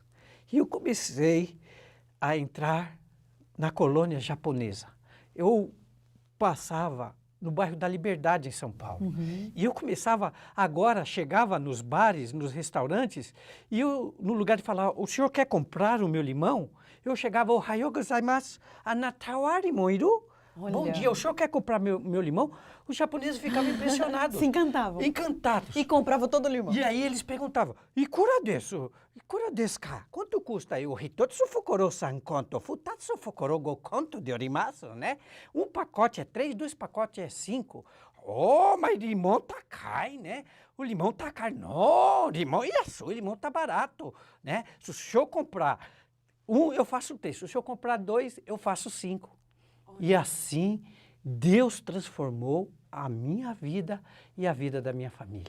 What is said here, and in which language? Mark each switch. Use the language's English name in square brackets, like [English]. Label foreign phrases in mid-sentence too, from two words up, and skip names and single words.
[Portuguese] E eu comecei a entrar na colônia japonesa. Eu passava no bairro da Liberdade, em São Paulo. E eu chegava nos bares, nos restaurantes, e eu, no lugar de falar, o senhor quer comprar o meu limão? Eu chegava, [Japanese] おはようございます、あなたはリモンいる? [Portuguese] Bom dia, o senhor quer comprar meu limão? Os japoneses ficavam impressionados. Se encantavam. Encantados. E comprava todo o limão. E aí eles perguntavam, [Japanese] いくらです？いくらですか? [Portuguese] Quanto custa aí? [Japanese] お一つ袋3コント、二つ袋5コントでおります, [Portuguese] né? Um pacote é 3, 2 pacotes é 5. Oh, mas limão tá caro, né? O limão tá caro. Não, limão é o limão tá barato, né? Se o senhor comprar 1, eu faço 3. Se o senhor comprar 2, eu faço 5. E assim, Deus transformou a minha vida e a vida da minha família.